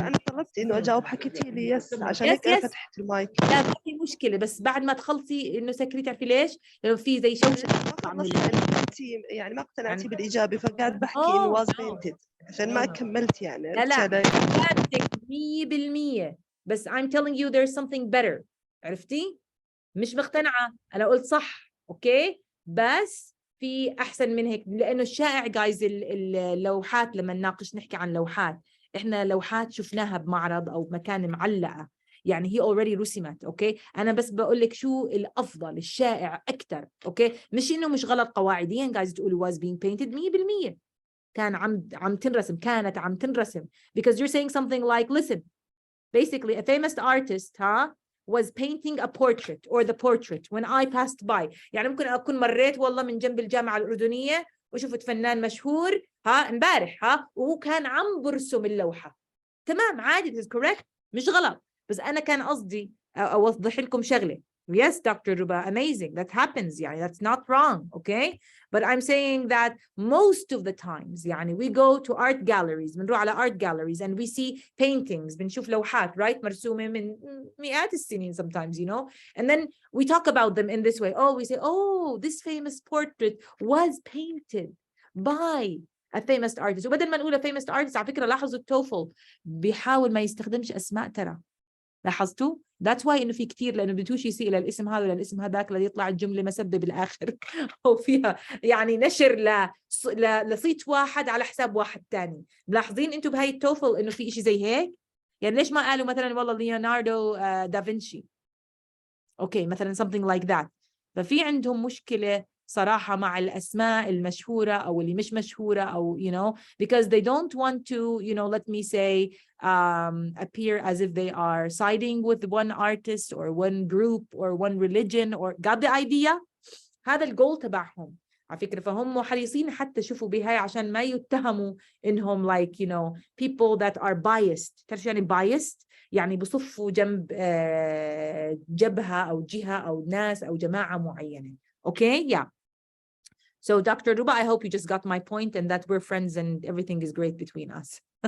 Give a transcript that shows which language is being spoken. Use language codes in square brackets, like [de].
[ar] أنا طلبت إنه أجاوب حكيتي لي يس عشان [en] Yes, [ar] هيك أنا [en] yes. [ar] فتحت المايك. لا ما في مشكلة، بس بعد ما تخلصي إنه سكري تعرفي ليش؟ لأنه في زي شوشة ما خلصتي يعني ما اقتنعتي بالإجابة فقاعد بحكي إنه [en] was painted [ar] عشان ما كملت يعني. لا إجابتك 100%، بس [en] I'm telling you there's something better. [ar] عرفتي؟ مش مقتنعة، أنا قلت صح أوكي بس في أحسن من هيك لأنه الشائع جايز اللوحات لما نناقش نحكي عن لوحات، إحنا لوحات شفناها بمعرض أو بمكان معلقة يعني هي already رسمت أوكي. أنا بس بقول لك شو الأفضل الشائع أكتر أوكي، مش إنه مش غلط قواعديا جايز تقولوا [en] was being painted 100% [ar] كان عم تنرسم، كانت عم تنرسم [en] because you're saying something like listen basically a famous artist was painting a portrait or the portrait when I passed by. [ar] يعني ممكن أكون مريت والله من جنب الجامعة الأردنية وشفت فنان مشهور امبارح وهو كان عم برسم اللوحة. تمام عادي [en] this is correct [ar] مش غلط، بس أنا كان قصدي أوضح لكم شغلة. [en] Yes, Dr. Ruba, amazing. That happens. يعني that's not wrong, okay? But I'm saying that most of the times يعني we go to art galleries [ar] بنروح على [en] art galleries and we see paintings [ar] بنشوف لوحات [en] right [ar] مرسومة من مئات السنين [en] sometimes you know and then we talk about them in this way. Oh, we say oh this famous portrait was painted by a famous artist. [ar] وبدل ما نقول [en] a famous artist [ar] على فكرة لاحظوا التوفل بيحاول ما يستخدمش أسماء ترى، لاحظتوا؟ [en] That's why [ar] إنه في كتير لأنه بدوش يسيء للاسم هذا ولا الاسم هذاك ليطلع الجملة مسبة بالآخر أو فيها يعني نشر لصيت واحد على حساب واحد تاني. ملاحظين أنتوا بهاي التوفل إنه في إشي زي هيك؟ يعني ليش ما قالوا مثلا والله ليوناردو دافنشي أوكي مثلا [en] something like that. [ar] ففي عندهم مشكلة صراحة مع الأسماء المشهورة أو اللي مش مشهورة أو [en] you know because they don't want to you know let me say appear as if they are siding with one artist or one group or one religion or got the idea. [ar] هذا الجول تبعهم على فكرة، فهم حريصين حتى شوفوا بهاي عشان ما يتهموا إنهم [en] like you know people that are biased. [ar] تعرف يعني biased؟ يعني بصفوا جنب جبهة أو جهة أو ناس أو جماعة معينة. [en] Okay, yeah. So Dr. Ruba, I hope you just got my point and that we're friends and everything is great between us.